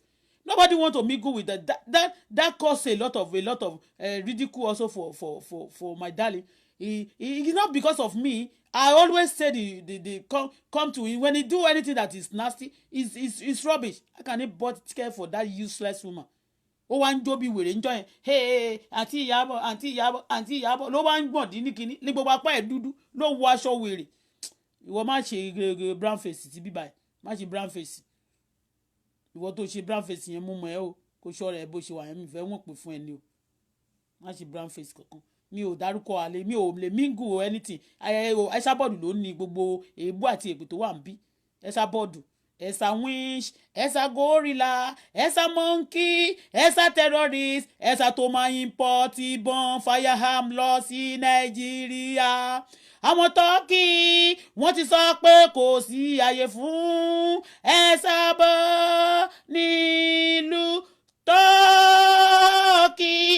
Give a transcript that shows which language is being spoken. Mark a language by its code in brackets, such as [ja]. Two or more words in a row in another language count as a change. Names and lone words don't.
[en] Nobody want to mingle with that cause a lot of ridicule also for my darling. It's not because of me. I always say the come to him when he do anything that is nasty. It's rubbish. How can he bought ticket for that useless woman? [yo] Ó wá ń jó bí wèrè ń jọ yẹn hey àǹtí Ìyábọ̀ ló wá ń gbọ̀n dín ní kinní ní gbogbo apá ẹ̀ dúdú ló wọ aṣọ wèrè. Ìwọ má ṣe [en] brown face [yo] ti bíbá ẹ̀ má ṣe [en] brown face [yo] ìwọ tó ṣe [en] brown face [yo] yẹn mú mọ́ ẹ o kò ṣọ́ra ẹ bó ṣe wà yẹn mi fẹ́ wọ́n pè fún ẹ ní o má ṣe [en] brown face [yo] kankan mi ò dárúkọ àlè mi ò lè [en] mingle or anything [yo] Esabod ló ní gbogbo èébú àti èpè tó wà ń bí Esabod Esa winch, Esa gorilla, Esa monkey, Esa terrorist, Esa tó máa import ìbọn firearm lọ sí Nàìjíríà. Àwọn Tọ́kì wọ́n ti sọ pé kò sí àyè fún Esabod nílùú Tọ́kì